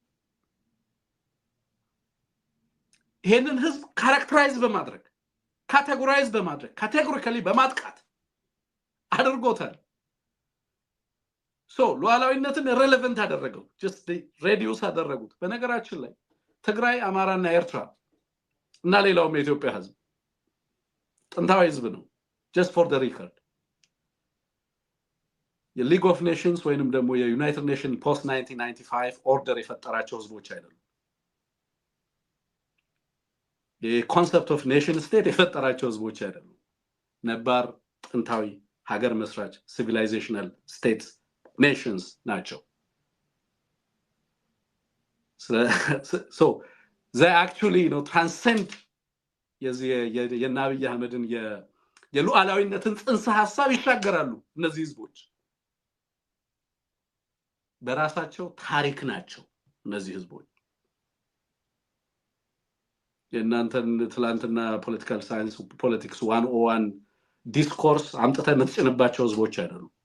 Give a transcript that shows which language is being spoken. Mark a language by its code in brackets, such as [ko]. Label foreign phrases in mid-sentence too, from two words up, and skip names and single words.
[am] ይሄንን ህዝብ ካራክተራይዝ በማድረግ ካቴጎራይዝ በማድረግ ካቴጎሪካሊ በማጥቃት አድርጎታል so ሉዓላዊነትን ሬሌቫንት አደረገው [en] just reduce [am] አደረጉት በነገራችን ላይ ትግራይ አማራና ኤርትራ እና ሌላውም የኢትዮጵያ ህዝብ ጥንታዊ ህዝብ ነው [en] just for the record [am] የሊግ ኦፍ ኔሽንስ ወይንም ደግሞ የዩናይትድ ኔሽን [en] post 1995 order [am] የፈጠራቸው ህዝቦች አይደሉም [en] የconcept of nation state [am] የፈጠራቸው ህዝቦች አይደሉም ነባር ጥንታዊ ሀገር መስራች [en] civilizational states nations [am] ናቸው [en] so they actually transcend [am] የናብይ አህመድን የሉዓላዊነትን ጽንሰ ሐሳብ ይሻገራሉ እነዚህ ህዝቦች በራሳቸው ታሪክ ናቸው እነዚህ ህዝቦች የእናንተን ትላንትና [en] political science politics 101 discourse [am] አምጥተን የምትጭንባቸው ህዝቦች አይደሉም